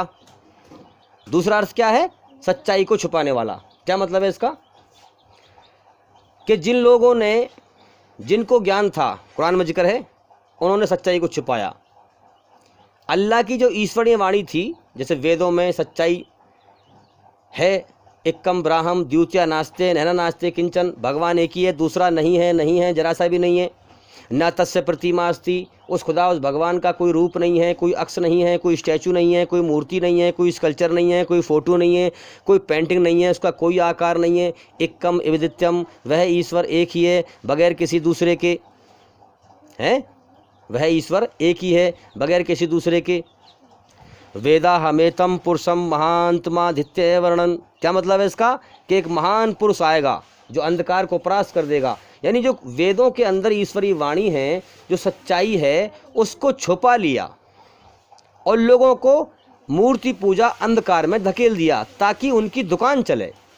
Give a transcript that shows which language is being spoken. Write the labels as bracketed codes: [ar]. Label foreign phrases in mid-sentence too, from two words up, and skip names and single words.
[hi] दूसरा अर्ज़ क्या है? सच्चाई को छुपाने वाला. क्या मतलब है इस का? कि जिन लोगों ने, जिन को ज्ञान था, क़ुरआन में ज़िक्र है, उन्होंने सच्चाई को छुपाया. अल्लाह की जो ईश्वरीय वाणी थी, जैसे वेदों में सच्चाई है, [sa] एकं ब्रह्म द्वितीय नास्ते नेह नास्ति किंचन, [hi] भगवान एक ही है, दूसरा नहीं है, ज़रा सा भी नहीं है. [sa] न तस्य प्रतिमा अस्ति, [hi] इस ख़ुदा इस भगवान का कोई रूप नहीं है, कोई अक्स नहीं है, कोई स्टैच्यू नहीं है, कोई मूर्ति नहीं है, कोई स्कल्पचर नहीं है, कोई फ़ोटो नहीं है, कोई पेंटिंग नहीं है, इस का कोई आकार नहीं है. [sa] एकं अद्वितीयं, [hi] वह ईश्वर एक ही है बग़ैर किसी दूसरे के. हैं, वह ईश्वर एक ही है बगैर किसी दूसरे के। [sa] वेदा हमेतम पुरुषम महांतमादित्य वर्णन, [hi] क्या मतलब है इसका कि एक महान पुरुष आएगा जो अंधकार को परास्त कर देगा। यानी जो वेदों के अंदर ईश्वरीय वाणी है, जो सच्चाई है, उसको छुपा लिया और लोगों को मूर्ति पूजा अंधकार में धकेल दिया ताकि उनकी दुकान चले।